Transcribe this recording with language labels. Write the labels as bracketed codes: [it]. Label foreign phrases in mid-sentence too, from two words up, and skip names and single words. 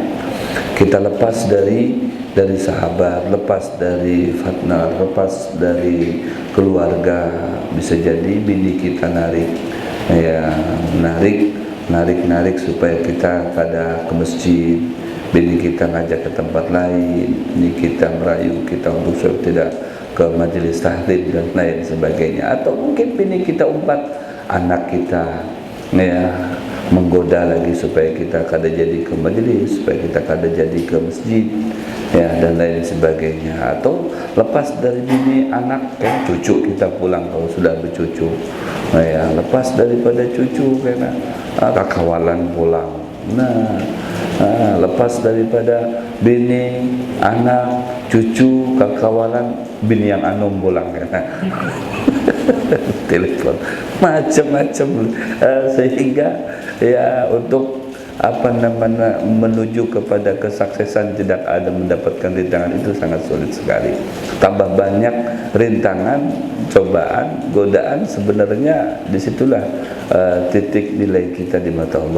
[id] Kita lepas dari sahabat, lepas dari partner, lepas dari keluarga, bisa jadi bini kita narik, ya, narik supaya kita kada ke masjid, bini kita ngajak ke tempat lain, ini kita merayu kita untuk tidak ke majelis tahlim dan lain sebagainya. Atau mungkin bini kita umpat anak kita, ya, menggoda lagi supaya kita kada jadi ke majelis, supaya kita kada jadi ke masjid, ya, dan lain sebagainya. Atau lepas dari bini, anak, kan cucu kita pulang kalau sudah bercucu, ya, lepas daripada cucu karena [bjn] kakawalan pulang. [id] Lepas daripada bini, anak, cucu, kakawalan, [bjn] bini yang anum pulang, [id] kan. Telepon macam-macam, sehingga ya untuk menuju kepada kesuksesan tidak ada mendapatkan rintangan itu sangat sulit sekali. Tambah banyak rintangan, cobaan, godaan, sebenarnya disitulah titik nilai kita di mata Allah.